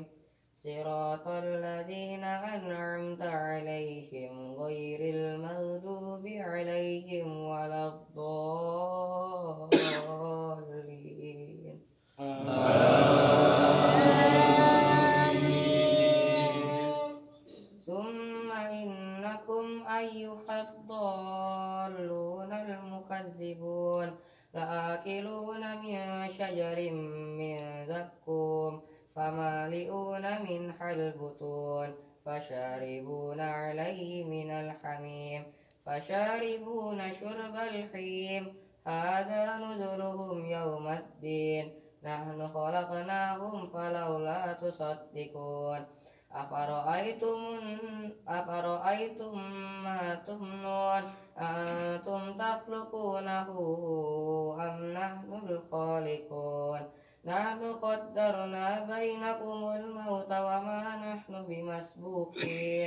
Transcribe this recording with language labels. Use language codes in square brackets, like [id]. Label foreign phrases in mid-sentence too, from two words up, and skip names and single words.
[ar] صراط الذين أنعمت عليهم غير المغضوب عليهم ولا الضالين. ثم إنكم أيها الضالون المكذبون لآكلون من شجر من زقوم فمالئون منها البطون فشاربون عليه من الحميم فشاربون شرب الحيم هذا نزلهم يوم الدين نحن خلقناهم فلولا تصدقون أفرأيتم ما تمنون أنتم تخلقونه أم نحن الخالقون نحن قدرنا بينكم الموت وما نحن بمسبوقين